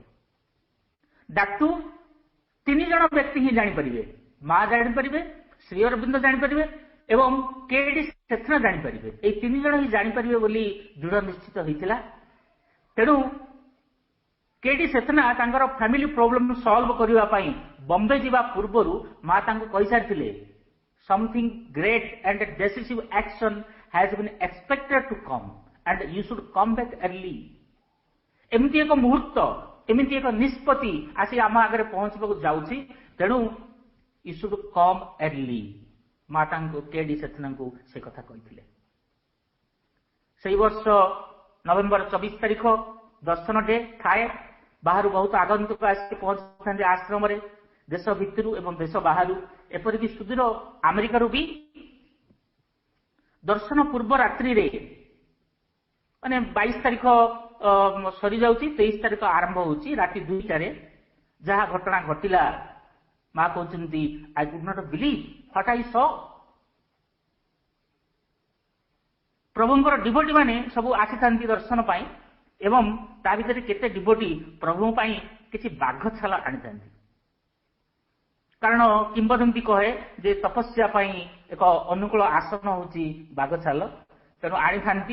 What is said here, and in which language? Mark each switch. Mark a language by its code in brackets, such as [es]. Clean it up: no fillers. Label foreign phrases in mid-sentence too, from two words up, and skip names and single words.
[or] ଡାକ୍ତୁ 3 ଜଣ ବ୍ୟକ୍ତି ହିଁ ଜାଣିପାରିବେ, ମା ଜାଣିପାରିବେ, ଶ୍ରୀ ଅରବିନ୍ଦ ଜାଣିପାରିବେ ଏବଂ କେଡି ସେଥନା ଜାଣିପାରିବେ। ଏହି 3 ଜଣ ହିଁ ଜାଣିପାରିବେ ବୋଲି ଦୃଢ ନିଶ୍ଚିତ ହୋଇଥିଲା। ତେଣୁ କେଡି ସେଥନା ତାଙ୍କର [en] family problem solve [or] କରିବା ପାଇଁ ବମ୍ବେ ଯିବା ପୂର୍ବରୁ ମା ତାଙ୍କୁ କହିସାରିଥିଲେ, [en] something great and decisive action has been expected to come and you should come back early। [or] ଏମିତି ଏକ ମୁହୂର୍ତ୍ତ, ଏମିତି ଏକ ନିଷ୍ପତ୍ତି ଆସି ଆମ ଆଗରେ ପହଞ୍ଚିବାକୁ ଯାଉଛି, ତେଣୁ [en] you should come early। [or] ମା ତାଙ୍କୁ କେଡି ସେଥନାଙ୍କୁ ସେ କଥା କହିଥିଲେ। ସେଇ ବର୍ଷ ନଭେମ୍ବର 24 ତାରିଖ ଦର୍ଶନ ଡେ ଥାଏ। ବାହାରୁ ବହୁତ ଆଗନ୍ତୁକ ଆସି ପହଞ୍ଚିଥାନ୍ତି ଆଶ୍ରମରେ, ଦେଶ ଭିତରୁ ଏବଂ ଦେଶ ବାହାରୁ, ଏପରିକି ସୁଦୂର ଆମେରିକାରୁ ବି। ଦର୍ଶନ ପୂର୍ବ ରାତ୍ରିରେ ମାନେ 22 ତାରିଖ ସରିଯାଉଛି, 23 ତାରିଖ ଆରମ୍ଭ ହଉଛି ରାତି 2ଟାରେ ଯାହା ଘଟଣା ଘଟିଲା। ମା କହୁଛନ୍ତି [en] I could not believe what I saw। [or] ପ୍ରଭୁଙ୍କର ଡିଭୋଟି ମାନେ ସବୁ ଆସିଥାନ୍ତି ଦର୍ଶନ ପାଇଁ ଏବଂ ତା ଭିତରେ କେତେ ଡିଭୋଟି ପ୍ରଭୁଙ୍କ ପାଇଁ କିଛି ବାଘ ଛାଲ ଆଣିଥାନ୍ତି। କାରଣ କିମ୍ବଦନ୍ତୀ କହେ ଯେ ତପସ୍ୟା ପାଇଁ ଏକ ଅନୁକୂଳ ଆସନ ହଉଛି ବାଘଛାଲ, ତେଣୁ ଆଣିଥାନ୍ତି।